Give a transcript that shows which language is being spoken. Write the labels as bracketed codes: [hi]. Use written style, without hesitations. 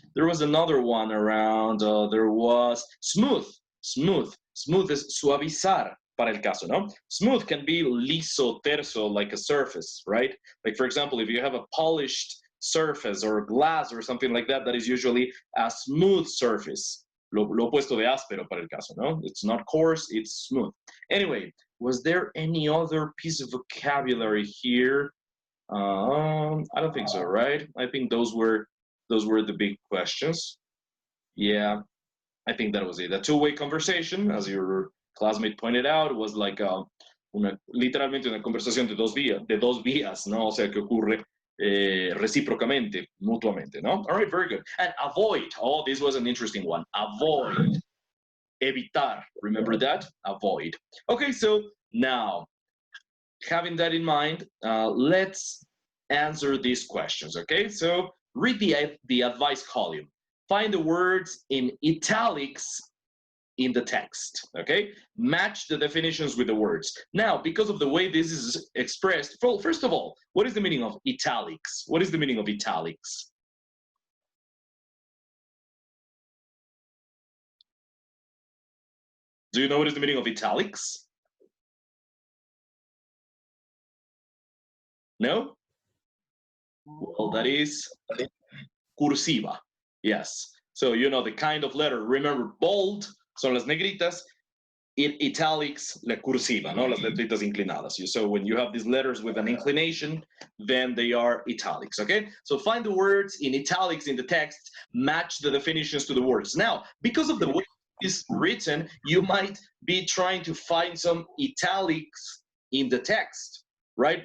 [en] There was another one around, there was smooth. [es] Smooth is suavizar para el caso, no? [en] Smooth can be liso, terso, like a surface, right? Like, for example, if you have a polished surface or glass or something like that, that is usually a smooth surface. [es] Lo opuesto de áspero para el caso, no? [en] It's not coarse, it's smooth. Anyway, was there any other piece of vocabulary here? I don't think so, right? I think those were the big questions. Yeah, I think that was it. A two-way conversation, as your classmate pointed out, was like [es] literalmente una conversación de dos vías, ¿no? O sea, que ocurre recíprocamente, mutuamente, ¿no? [en] All right, very good. And avoid. Oh, this was an interesting one. Avoid. Evitar. Remember that? Avoid. Okay, so now, having that in mind, let's answer these questions, okay? So read the advice column. Find the words in italics in the text, okay? Match the definitions with the words. Now, because of the way this is expressed, first of all, what is the meaning of italics? What is the meaning of italics? Do you know what is the meaning of italics? No? Well, that is cursiva. Yes. So you know the kind of letter. [es] Remember, bold son las negritas. [en] In italics, [es] la cursiva, no? Las letritas inclinadas. [en] So when you have these letters with an inclination, then they are italics, okay? So find the words in italics in the text, match the definitions to the words. Now, because of the way it's written, you might be trying to find some italics in the text, right?